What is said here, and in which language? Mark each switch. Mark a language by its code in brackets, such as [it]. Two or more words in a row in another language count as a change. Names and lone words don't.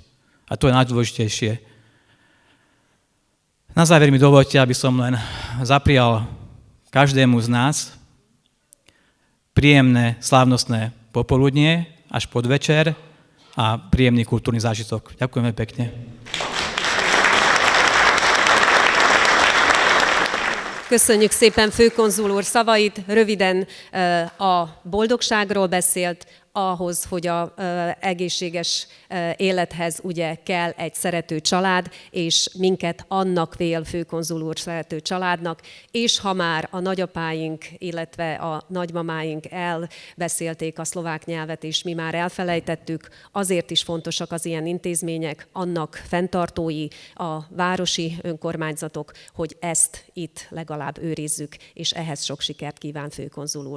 [sk] A to je najdôležitejšie. Na záver mi dovoľte, aby som len zaprial každému z nás príjemné, slávnostné popoludnie až podvečer a príjemný kultúrny zážitok. Ďakujeme pekne. [hu] Köszönjük szépen főkonzul úr szavait, röviden a boldogságról beszélt, ahhoz, hogy az egészséges élethez ugye kell egy szerető család, és minket annak vél főkonzul úr szerető családnak, és ha már a nagyapáink, illetve a nagymamáink elbeszélték a szlovák nyelvet, és mi már elfelejtettük, azért is fontosak az ilyen intézmények, annak fenntartói, a városi önkormányzatok, hogy ezt itt legalább őrizzük, és ehhez sok sikert kíván főkonzul úr.